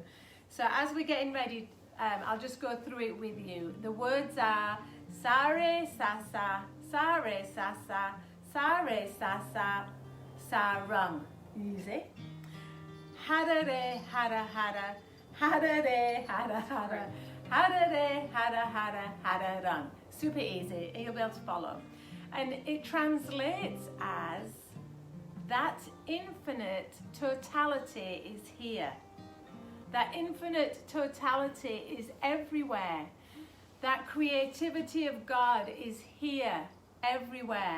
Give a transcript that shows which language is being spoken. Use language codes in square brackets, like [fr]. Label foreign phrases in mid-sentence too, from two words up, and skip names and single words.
[en] So as we're getting ready, I'll just go through it with you. The words are [pa] ਸਾਰੇ ਸਾਸਾ, ਸਾਰੇ ਸਾਸਾ, ਸਾਰੇ ਸਾਸਾ, ਸਾਰੰਗ. [en] Easy. [pa] ਹਦਾ ਰੇ, ਹਦਾ ਹਦਾ, ਹਦਾ ਰੇ, ਹਦਾ ਹਦਾ, ਹਰਾ-ਰੇ, ਹਰਾ-ਹਰਾ-ਹਰਾ-ਰੰਗ. [en] Super easy, and you'll be able to follow. And it translates as that infinite totality is here. That infinite totality is everywhere. That creativity of God is here, everywhere.